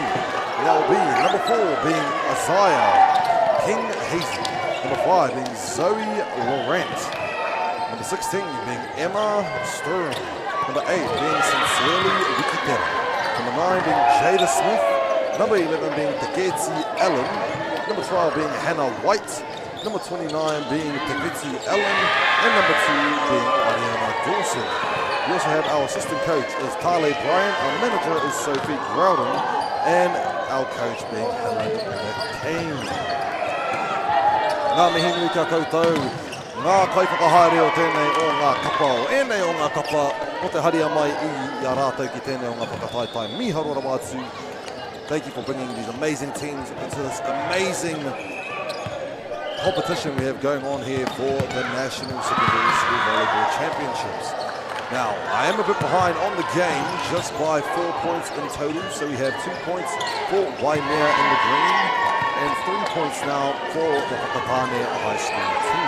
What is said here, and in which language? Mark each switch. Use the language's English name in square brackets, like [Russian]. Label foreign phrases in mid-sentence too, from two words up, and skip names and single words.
[English] That will be number 4 being Isaiah King Hazy, number 5 being Zoe Laurent, number 16 being Emma Sturm, number 8 being Sincerely Wikitera, number 9 being Jada Smith, number 11 being Taketi Allen, number 12 being Hannah White, number 29 being Taketi Allen, and number 2 being Ariana Dawson. We also have our assistant coach is Tale Bryant, our manager is Sophie Groudon, and our coach being Helen McCain. [Māori] Ngā mihi nui kia koutou, ngā kaiwhakahaere o tēnei o ngā kapa, o ēnei o ngā kapa, o te haria mai I a rātou ki tēnei o ngā whakataitai miharora wātu. [English] Thank you for bringing these amazing teams into this amazing competition we have going on here for the National Secondary School Volleyball Championships. Now, I am a bit behind on the game, just by 4 points in total. So we have 2 points for Waimea in the green, and 3 points now for the Whakatāne High School team.